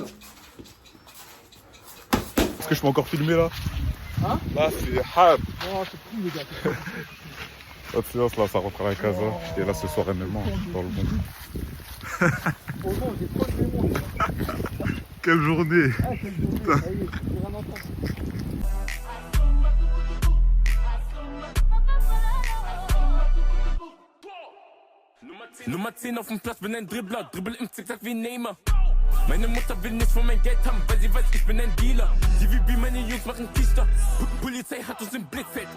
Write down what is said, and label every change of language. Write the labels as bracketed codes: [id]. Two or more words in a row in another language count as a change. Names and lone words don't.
[fr] Est-ce que je peux encore filmer là? Hein? Là, c'est hard. Oh, c'est plus les gars. L'autre séance là, ça rentre à la casa. J'étais là ce soir MMA, dans le bon. Oh non, j'ai trop de mémoire. Quelle journée! Ah, quelle journée. Ça y est, j'ai rien entendu. [de] Nummer 10 auf dem Platz, bin ein Dribbler, dribbel im Zickzack wie Neymar. Meine Mutter will nichts von mein Geld haben, weil sie weiß, ich bin ein Dealer. Die wie meine Jungs machen T-Shirt. Polizei hat uns im Blickfeld.